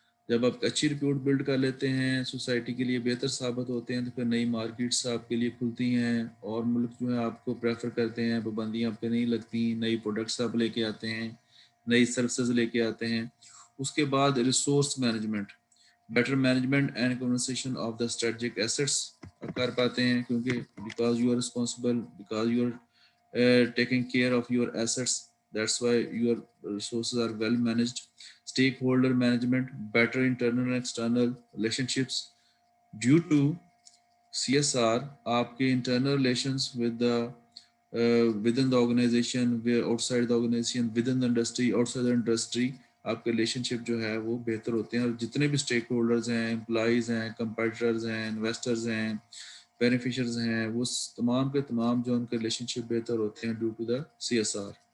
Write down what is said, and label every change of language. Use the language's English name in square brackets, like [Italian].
[Urdu] جب آپ اچھی رپیوٹ بلڈ کر لیتے ہیں, سوسائٹی کے لیے بہتر ثابت ہوتے ہیں, تو پھر نئی مارکیٹس آپ کے لیے کھلتی ہیں اور ملک جو ہے آپ کو پریفر کرتے ہیں, پابندیاں آپ پہ نہیں لگتی, نئی پروڈکٹس آپ لے کے آتے ہیں, نئی سروسز لے کے آتے ہیں. اس کے بعد [English] resource management, better management and conversation of the strategic assets [Urdu] کر پاتے ہیں, کیونکہ [English] Because you are responsible, because you are taking care of your assets, that's why your resources are well managed. Stakeholder management, better internal and external relationships. Due to CSR, aapke internal relations with the within the organization, outside the organization, within the industry, [Urdu] outside the industry, آپ کے relation شپ جو ہے وہ بہتر ہوتے ہیں, اور جتنے بھی اسٹیک ہولڈرز ہیں, امپلائیز ہیں, کمپیٹیٹرز ہیں, انویسٹرز ہیں, بینیفیشرز ہیں, وہ تمام کے تمام جو ان کے ریلیشن شپ بہتر ہوتے ہیں [English] Due to the CSR.